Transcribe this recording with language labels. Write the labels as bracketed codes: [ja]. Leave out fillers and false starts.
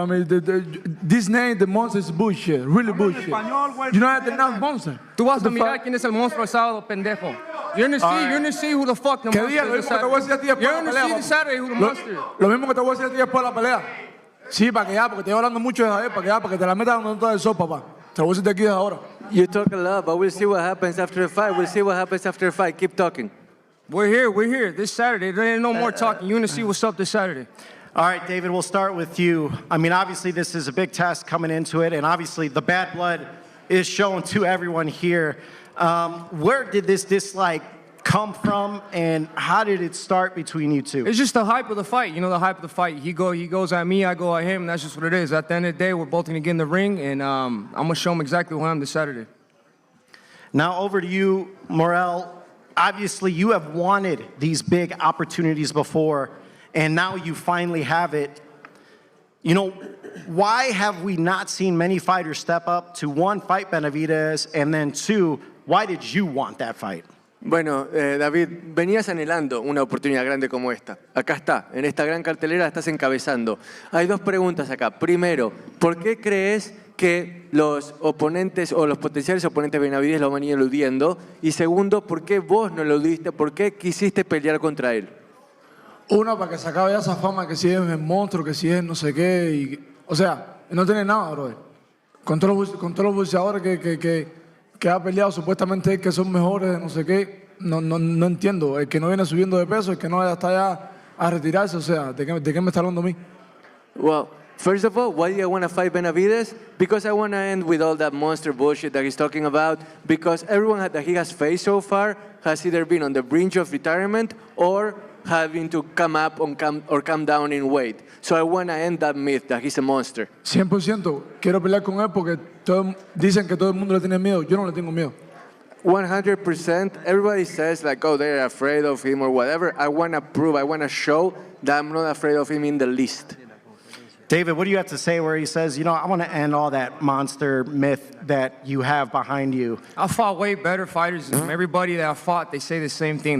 [en] I mean, this name, the monster, is bullshit. Really bullshit. You don't have to know monster. [es] Tú vas a mirar quién es el monstruo el sábado, pendejo. [en] You're gonna see who the fuck the monster is. You're gonna see this Saturday who the monster is. [es] Lo mismo que te voy a decir a ti después de la pelea. Sí, para que ya, porque te estoy hablando mucho de Javier, para que te la metas donde no te eso, papá. Te lo voy a decir de aquí desde ahora. [en] You talk a lot, but we'll see what happens after the fight. We'll see what happens after the fight. Keep talking. We're here. This Saturday, there ain't no more talking. You're gonna see what's up this Saturday. All right, David, we'll start with you. I mean, obviously, this is a big test coming into it, and obviously, the bad blood is shown to everyone here. Where did this dislike come from, and how did it start between you two? It's just the hype of the fight. You know, the hype of the fight. He goes at me, I go at him, and that's just what it is. At the end of the day, we're both going to get in the ring, and I'm going to show him exactly who I am this Saturday. Now, over to you, Morrell. Obviously, you have wanted these big opportunities before, and now you finally have it. You know, why have we not seen many fighters step up to, one, fight Benavidez, and then two, why did you want that fight? [es] Bueno, David, venías anhelando una oportunidad grande como esta. Acá está, en esta gran cartelera estás encabezando. Hay dos preguntas acá. Primero, ¿por qué crees que los oponentes o los potenciales oponentes de Benavidez lo van eludiendo? Y segundo, ¿por qué vos no lo eludiste? ¿Por qué quisiste pelear contra él? Una, para que se acabe ya esa fama que si es el monstruo, que si es no sé qué. O sea, no tiene nada, [en] brother. [es] Con todos los boxeadores que ha peleado supuestamente que son mejores, no sé qué, no entiendo. El que no viene subiendo de peso, el que no está ya a retirarse, o sea, ¿de qué me está hablando a mí? [en] Well, first of all, why do I want to fight Benavidez? Because I want to end with all that monster bullshit that he's talking about, because everyone that he has faced so far has either been on the brink of retirement or having to come up or come down in weight. So I want to end that myth that he's a monster. 100%. [es] Quiero pelear con él porque dicen que todo el mundo le tiene miedo. Yo no le tengo miedo. 100%. [en] Everybody says like, oh, they're afraid of him or whatever. I want to prove, I want to show that I'm not afraid of him in the least. David, what do you have to say where he says, you know, I want to end all that monster myth that you have behind you? I fought way better fighters than everybody that I fought. They say the same thing.